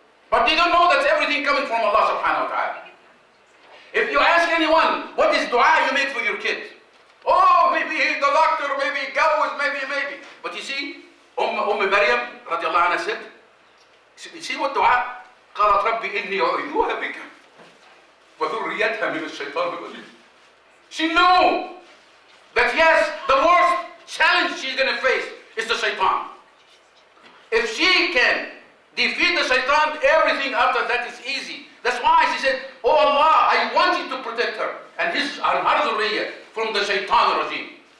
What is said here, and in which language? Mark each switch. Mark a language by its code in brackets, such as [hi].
[en] But they don't know that's everything coming from Allah subhanahu wa ta'ala. If you ask anyone, what is dua you make for your kid? Oh, maybe he's the doctor, maybe goes, maybe. But you see, Maryam radiallahu anha said, you see what dua? [ar] قالت ربي إني أعيذها بك وذريتها من الشيطان الرجيم. [en] She knew that yes, the worst challenge she's going to face is the shaitan. If she can defeat the shaitan, everything after that is easy. That's why she said, oh Allah, I want you to protect her and her zuriyah from the shaitan regime.